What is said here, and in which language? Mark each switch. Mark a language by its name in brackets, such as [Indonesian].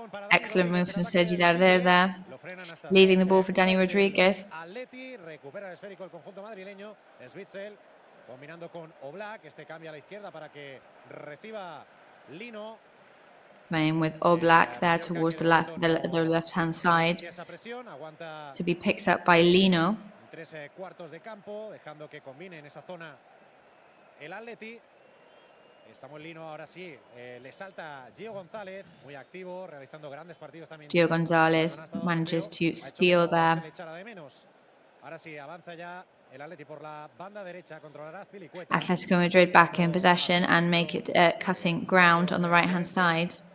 [English] Excellent move from Sergi Darder there. Leaving the ball for Dani Rodríguez. [Spanish] Recupera el esférico el conjunto madrileño. Svitzel combinando con Oblak. Este cambia a la izquierda para que reciba Lino. [English] Playing with Oblak there towards the left-hand side to be picked up by Lino. [Spanish] 3 cuartos de campo, dejando que combine en esa zona el Atleti. Samuel Lino ahora sí, le salta Gio González, muy activo, realizando grandes partidos también. [English] Gio González manages to steal there. [Spanish] Ahora sí, avanza ya el Atleti por la banda derecha, controlará Filicueta. [English] Atlético Madrid back in possession and make it cutting ground on the right-hand side.